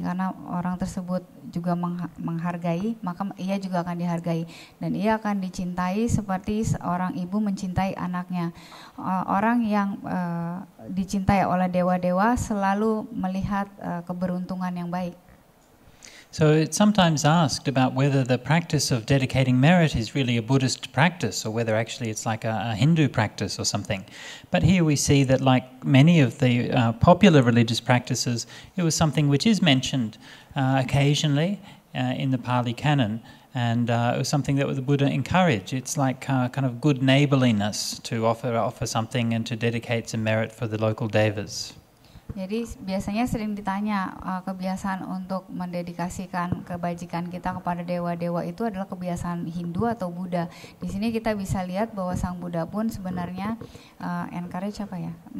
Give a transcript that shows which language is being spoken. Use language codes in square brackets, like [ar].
[id] Karena orang tersebut juga menghargai, maka ia juga akan dihargai, dan ia akan dicintai seperti seorang ibu mencintai anaknya. Orang yang dicintai oleh dewa-dewa selalu melihat keberuntungan yang baik. [en] So it's sometimes asked about whether the practice of dedicating merit is really a Buddhist practice, or whether actually it's like a Hindu practice or something. But here we see that, like many of the popular religious practices, it was something which is mentioned occasionally in the Pali Canon, and it was something that the Buddha encouraged. It's like kind of good neighborliness to offer something and to dedicate some merit for the local devas. [id] Jadi biasanya sering ditanya kebiasaan untuk mendedikasikan kebajikan kita kepada dewa-dewa itu adalah kebiasaan Hindu atau Buddha. Di sini kita bisa lihat bahwa Sang Buddha pun sebenarnya encourage apa ya?